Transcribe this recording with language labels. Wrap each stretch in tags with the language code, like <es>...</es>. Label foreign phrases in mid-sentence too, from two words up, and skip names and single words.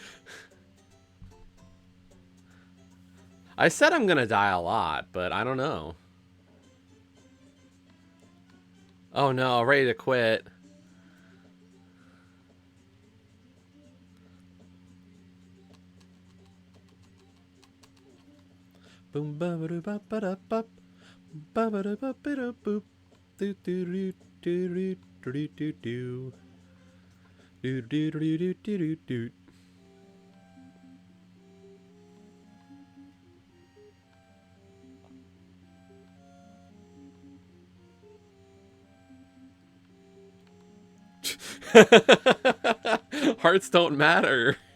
<en>I said I'm gonna die a lot, but I don't know. Oh no, ready to quit. Boom ba ba ba ba da ba ba ba da ba ba da boop do do do do do do do do do do do do do do. Hearts don't matter.</en>